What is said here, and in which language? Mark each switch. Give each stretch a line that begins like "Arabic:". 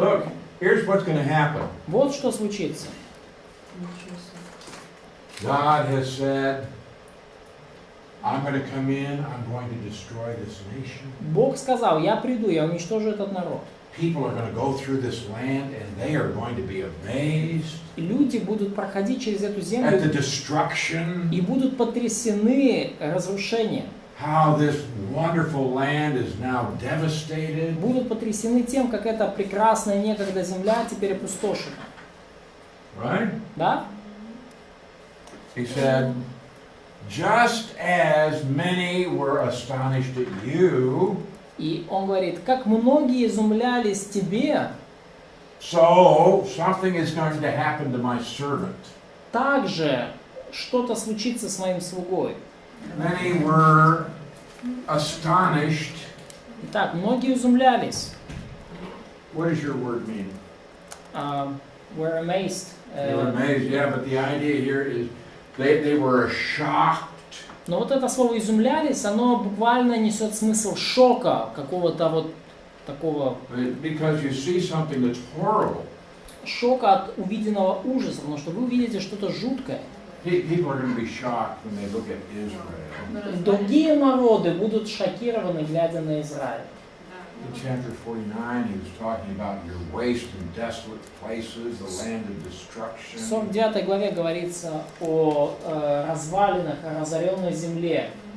English: Look, here's what's going to happen.
Russian: вот что случится. Ничего себе.
English: God has said, I'm going to come in, I'm going to destroy this nation.
Russian: Бог сказал, я приду, я уничтожу этот народ.
English: People are going to go through this land and they are going to be amazed
Russian: И люди будут проходить через эту
English: at the
Russian: землю
English: destruction,
Russian: и будут потрясены разрушением.
English: how this wonderful land is now devastated.
Russian: Будут потрясены тем, как эта прекрасная некогда земля теперь опустошена.
English: Right?
Russian: Да?
English: He said, just as many were astonished at you,
Russian: И он говорит, как многие изумлялись тебе,
English: So something is going to happen to my servant.
Russian: также что-то случится с моим слугой.
English: Many were astonished.
Russian: Итак, многие изумлялись.
English: What does your word mean? Were amazed. They were amazed, yeah, but the idea here is they were shocked.
Russian: Но вот это слово «изумлялись», оно буквально несет смысл шока, какого-то вот такого
English: Because you see something that's horrible.
Russian: шока от увиденного ужаса, потому что вы увидите что-то жуткое.
English: People are going to be shocked when they look at Israel.
Russian: Другие народы будут шокированы, глядя на Израиль.
English: In chapter 49, he was talking about your waste and desolate places, the land of destruction.
Russian: В 49 главе говорится о развалинах, о разоренной земле.